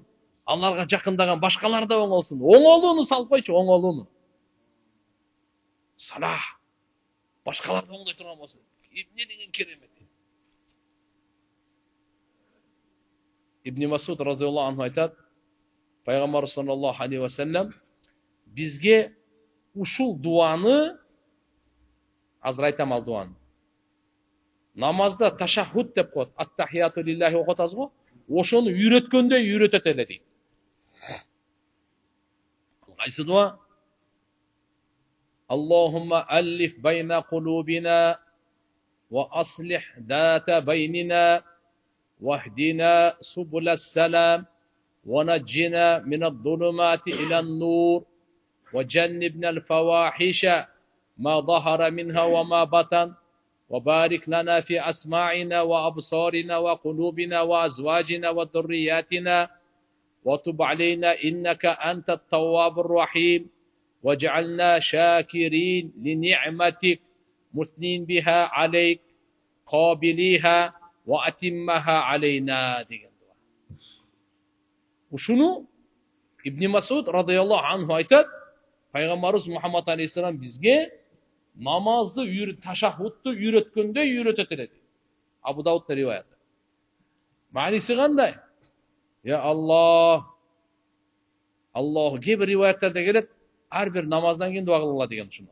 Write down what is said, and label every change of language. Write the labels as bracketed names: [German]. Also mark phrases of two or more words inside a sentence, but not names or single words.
[Kyrgyz] Аларга жакындаган башкалар да оңолсун. Оңолууну салып койчу, оңолууну. Салах. Башкаларды оңдой турган болсун. Эмне деген керемет. Ибн Масуд [Arabic] رضي الله عنه [Kyrgyz] айтат, Пайгамбар [Arabic] صلى الله عليه وسلم [Kyrgyz] бизге ушул дуаны, азыр айтам ал дуаны. Намазда ташаххуд деп коет, [Arabic] التحيات لله [Kyrgyz] окутасыз го? Ошону үйрөткөндөй үйрөтөт эле дейт. Кайсы дуа? [Arabic] اللهم ألف بين قلوبنا وأصلح ذات بيننا واهدنا سبل السلام ونجنا من الظلمات إلى النور وجنبنا الفواحش ما ظهر منها وما بطن وبارك لنا في أسماعنا وأبصارنا وقلوبنا وأزواجنا وذرياتنا وتب علينا إنك أنت التواب الرحيم واجعلنا شاكرين لنعمتك مثنين بها عليك قابليها وَاَتِمَّهَا عَلَيْنَا [Kyrgyz] деген дуа. Ушуну Ибн Масуд [Arabic] رضي الله عنه [Kyrgyz] айтат, Пайгамбарыбыз Мухаммад алейхиссалам бизге намазды ташаххудту үйрөткөндөй үйрөтөт эле. Абу Даудта риваят. Мааниси кандай? Я Аллах. Аллах кээ бир риваяттарда келет, ар бир намаздан кийин дуа кылгыла деген ушуну.